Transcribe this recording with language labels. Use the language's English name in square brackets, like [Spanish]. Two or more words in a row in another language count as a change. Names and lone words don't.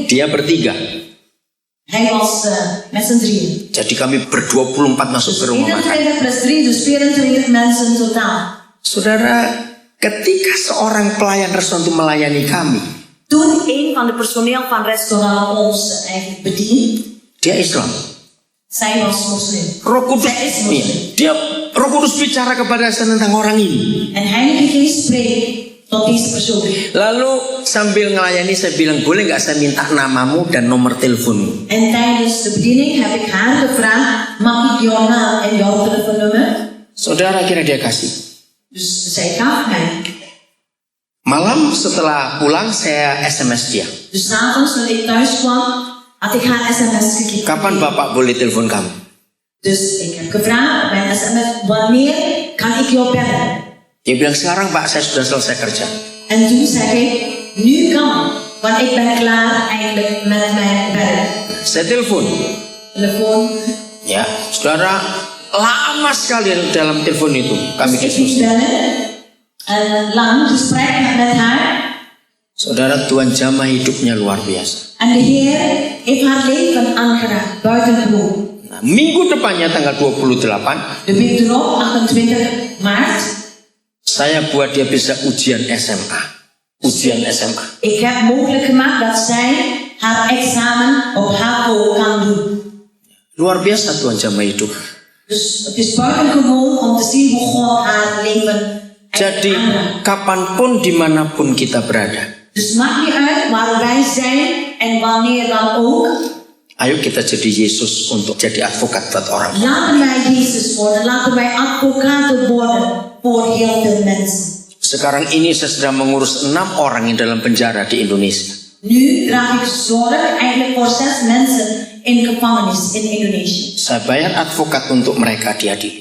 [Indonesian] Dia bertiga. [Dutch] Hij was met z'n 3. [Indonesian] Jadi kami ber-24 masuk ke rumah makan. [Dutch] 21 plus 3, dus 24 mensen in totaal. [Indonesian] Saudara, ketika seorang pelayan restoran itu melayani kami, [Dutch] Toen een van de personeel van het restaurant ons eigenlijk bedient, [Indonesian] Dia Islam. [Dutch] zij was moslim. [Indonesian] Roh Kudus, [Dutch] Zij is moslim. [Indonesian] dia Roh Kudus bicara kepada saya tentang orang ini. [Dutch] En Heilige Geest spreekt tot deze persoon. [Indonesian] Lalu sambil ngelayani saya bilang, boleh nggak saya minta namamu dan nomor teleponmu? [Dutch] En tijdens de bediening heb ik haar gevraagd, mag ik jouw naam en jouw telefoonnummer? [Indonesian] Saudara kira dia kasih. [Dutch] Dus zij gaf mij. [Indonesian] Malam setelah pulang saya SMS dia. [Dutch] Dus 's avonds toen ik thuis kwam, had ik haar sms gegeven. [Indonesian] Kapan Bapak boleh telepon kamu? [Dutch] Dus ik heb gevraagd, mijn sms, wanneer kan ik jou bellen? [Indonesian] Dia bilang, sekarang Pak saya sudah selesai kerja. [Dutch] En toen zei ik, nu kan, want ik ben klaar eigenlijk met mijn werk. [Indonesian] Saya telepon. [Dutch] Telefoon. [Indonesian] Ya, saudara, lama sekali dalam telepon itu kami [Dutch] Dus ik [Indonesian] diskusi. [Dutch] ging bellen. En een lang gesprek met haar. [Indonesian] Saudara, Tuhan jamah hidupnya luar biasa. [Dutch] En de Heer heeft haar leven aangeraakt, buitengewoon. [Indonesian] Nah, minggu depannya tanggal 28, [Dutch] De week erop, 28 maart, [Indonesian] saya buat dia bisa ujian SMA. Ujian SMA. [Dutch] ik heb mogelijk gemaakt dat zij haar examen op HAVO kan doen. [Indonesian] Luar biasa Tuhan jamah hidup. [Dutch] Dus het is buitengewoon om te zien hoe God haar leven [Indonesian] Jadi [Dutch] aanraakt. [Indonesian] kapanpun dimanapun kita berada, [Dutch] Dus maakt niet uit waar wij zijn en wanneer dan ook. [Indonesian] ayo kita jadi Yesus untuk jadi advokat buat orang. [Dutch] Laten wij Jezus worden, laten wij advocaten worden voor heel veel mensen. [Indonesian] Sekarang ini saya sedang mengurus 6 orang yang dalam penjara di Indonesia. [Dutch] Nu draag ik zorg eigenlijk voor 6 mensen in gevangenis in Indonesië. [Indonesian] Saya bayar advokat untuk mereka diadili.